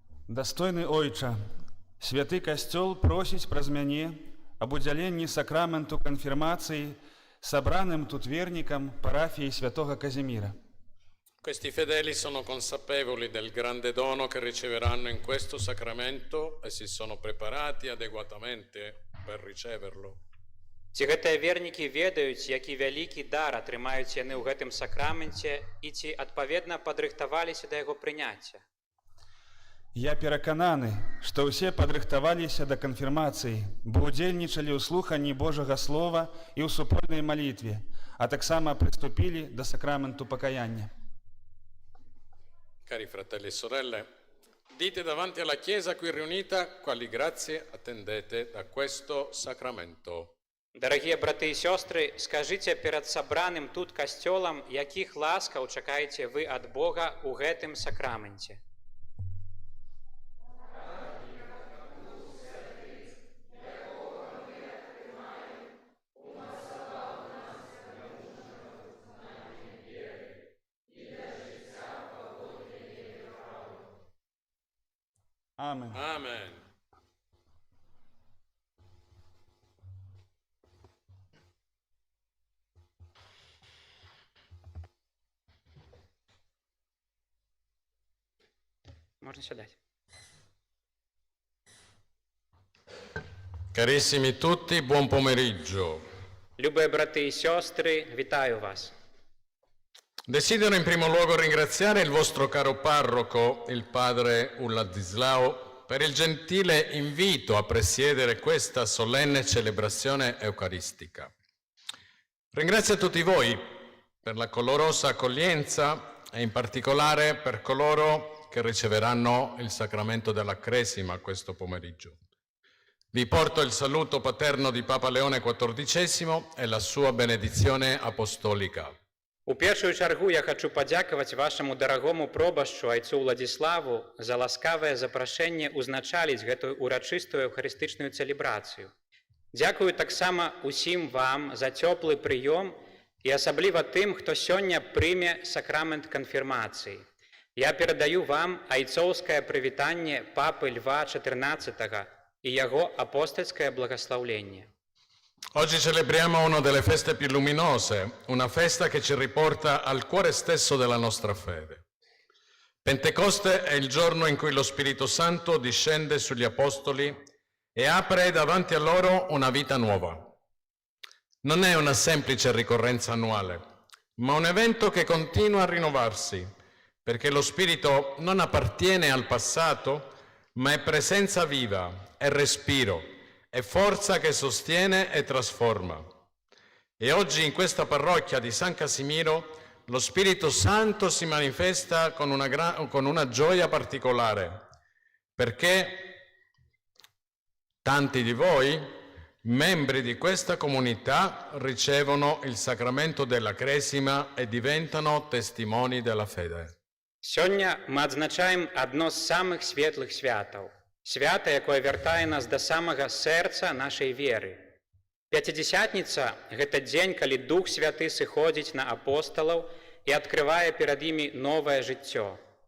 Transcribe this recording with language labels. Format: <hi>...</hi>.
<be>Дастойны Ойча, святы касцёл просіць праз мяне аб удзяленні сакраменту канфірмацыі сабраным тут вернікам парафіі святога Казіміра.</be> <it>Questi fedeli sono consapevoli del grande dono che riceveranno in questo sacramento e si sono preparati adeguatamente per riceverlo.</it> <be>Ці гэтыя вернікі ведаюць, які вялікі дар атрымаюць яны ў гэтым сакраменце і ці адпаведна падрыхтаваліся да яго прыняцця? Я перакананы, што ўсе падрыхтаваліся да канфірмацыі, бо ўдзельнічалі ў слуханні Божага Слова і ў супольнай малітве, а таксама прыступілі да сакраменту пакаяння.</be> <it>Cari fratelli e sorelle, dite davanti alla Chiesa qui riunita quali grazie attendete da questo sacramento.</it> <be>Дарагія браты і сёстры, скажыце перад сабраным тут касцёлам, якіх ласкаў чакаеце вы ад Бога ў гэтым сакраменце.</be> <la>Amen. Amen.</la> <uk>Можна сідати.</uk> <it>Carissimi tutti, buon pomeriggio.</it> <uk>Любі брати і сестри, вітаю вас.</uk> <it>Desidero in primo luogo ringraziare il vostro caro parroco, il padre Uladislao, per il gentile invito a presiedere questa solenne celebrazione eucaristica. Ringrazio tutti voi per la calorosa accoglienza e in particolare per coloro che riceveranno il sacramento della Cresima questo pomeriggio. Vi porto il saluto paterno di Papa Leone XIV e la sua benedizione apostolica.</it> <be>У першую чаргу я хочу падзякаваць вашаму дарагому пробашчу айцу Уладзіславу за ласкавае запрашэнне узначаліць гэтую урачыстую эўхарыстычную цэлебрацыю. Дзякую таксама усім вам за цёплы прыём і асабліва тым, хто сёння прыме сакрамент канфірмацыі. Я перадаю вам айцоўскае прывітанне папы Льва XIV і яго апостальскае благаслаўленне.</be> <it>Oggi celebriamo una delle feste più luminose, una festa che ci riporta al cuore stesso della nostra fede. Pentecoste è il giorno in cui lo Spirito Santo discende sugli Apostoli e apre davanti a loro una vita nuova. Non è una semplice ricorrenza annuale, ma un evento che continua a rinnovarsi, perché lo Spirito non appartiene al passato, ma è presenza viva, è respiro, è forza che sostiene e trasforma. E oggi in questa parrocchia di San Casimiro lo Spirito Santo si manifesta con una gioia particolare, perché tanti di voi, membri di questa comunità, ricevono il sacramento della Cresima e diventano testimoni della fede.</it> <be>Сёння мы адзначаем адно з самых светлых святаў. Свята, якое вяртае нас да самага сэрца нашай веры. Пяцідзясятніца – гэта дзень, калі Дух Святы сыходзіць на апосталаў і адкрывае перад імі новае жыццё.</be>